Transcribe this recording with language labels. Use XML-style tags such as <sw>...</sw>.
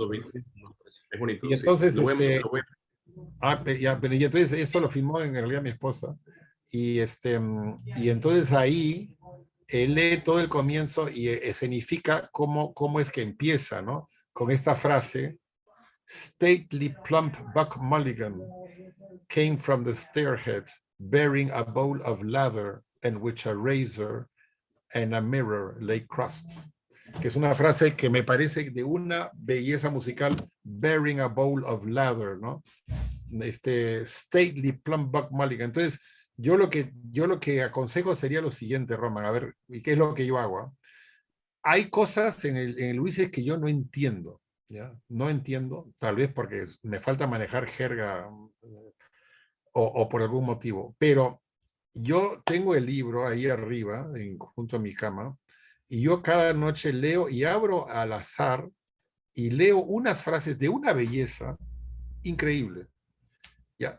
<es>segundos, es bonito. Y entonces, sí. pero y entonces esto lo filmó en realidad mi esposa, y entonces ahí él lee todo el comienzo y escenifica cómo es que empieza, ¿no? Con esta frase</es> <en>stately plump Buck Mulligan came from the stairhead, bearing a bowl of lather in which a razor and a mirror lay crossed.</en> <es>Que es una frase que me parece de una belleza musical,</es> <en>bearing a bowl of lather,</en> <es>¿no?</es> <en>Stately plump Buck Mulligan.</en> <es>Entonces, yo lo que aconsejo sería lo siguiente, Roman, a ver, ¿y qué es lo que yo hago? Hay cosas en el Ulises que yo no entiendo, ¿ya? No entiendo, tal vez porque me falta manejar jerga o por algún motivo, pero yo tengo el libro ahí arriba, junto a mi cama, y yo cada noche leo y abro al azar y leo unas frases de una belleza increíble, ¿ya?</es>